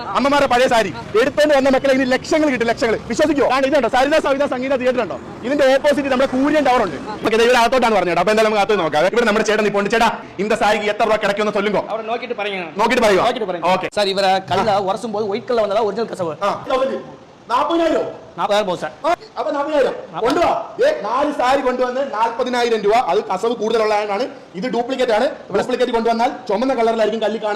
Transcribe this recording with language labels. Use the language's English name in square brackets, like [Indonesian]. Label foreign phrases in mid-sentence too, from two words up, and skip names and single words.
[Malayalam] അമ്മമാരുടെ പഴയ സാരി എടുത്തോണ്ട് വന്ന മക്കളെ ഇനി ലക്ഷങ്ങൾ കിട്ടും, ലക്ഷങ്ങൾ. വിശ്വസിക്കോ? കാരണം ഇതുണ്ടോ സരിത സവിത സംഗീത തിയേറ്റർ ഉണ്ടോ? ഇതിന്റെ ഓപ്പോസിറ്റ് നമ്മുടെ കൂരിയൻ ടവർ ഉണ്ട്. ഓക്കെ, ഇവിടെ അകത്തോട്ടാണ് പറഞ്ഞത്. അപ്പൊ എന്തായാലും നമുക്ക് അകത്ത് നോക്കാം. ഇവിടെ നമ്മുടെ ചേട്ടൻ ഇപ്പോൾ ചേട്ടാ [Tamil] இந்த சாரிக்கு எத்தனை ரூபாய் கிடைக்கும்னு சொல்லுங்க. [Malayalam] നോക്കിട്ട് പറയുക. ഓക്കെ സാർ, ഇവരെ കല്ല ഉറച്ചും പോയി വൈറ്റ് കളർ വന്നതാ ഒറിജിനൽ കസവ്. 40,000 അപ്പൊ 40,000 കൊണ്ടുവാ. 4 സാരി കൊണ്ടുവന്ന് 40,000 രൂപ. അത് കസവ് കൂടുതലുള്ളതാണ്. ഇത് ഡ്യൂപ്ലിക്കേറ്റ് ആണ്. ഡ്യൂപ്ലിക്കേറ്റ് കൊണ്ടുവന്നാൽ ചുമന്ന കളറിലായിരിക്കും കല്ല് കാണുക.